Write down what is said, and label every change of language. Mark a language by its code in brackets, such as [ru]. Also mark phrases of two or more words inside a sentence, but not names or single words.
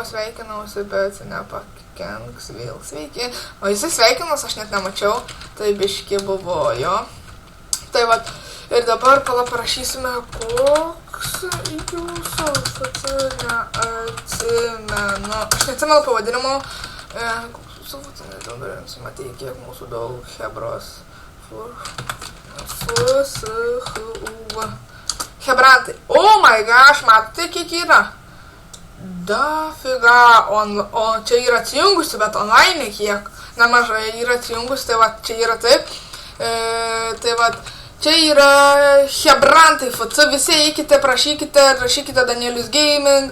[lt] sveikinausi, bet nepakenks vėl, sveiki, o jisai sveikinas, aš net nemačiau, tai biški buvo jo, tai vat, ir dabar parašysime, koks jūsų FC, neatsimenu, aš neatsimenu pavadinimo, matei, kiek mūsų daug hebros. Hebrantai. [en] Oh my gosh, [lt] matote, kiek yra? Dafiga. O čia yra atsijungusi, bet online kiek. Nemažai yra atsijungusi, tai va, čia yra taip. Tai va, čia yra hebrantai FC. Visi eikite, rašykite Danielius Gaming.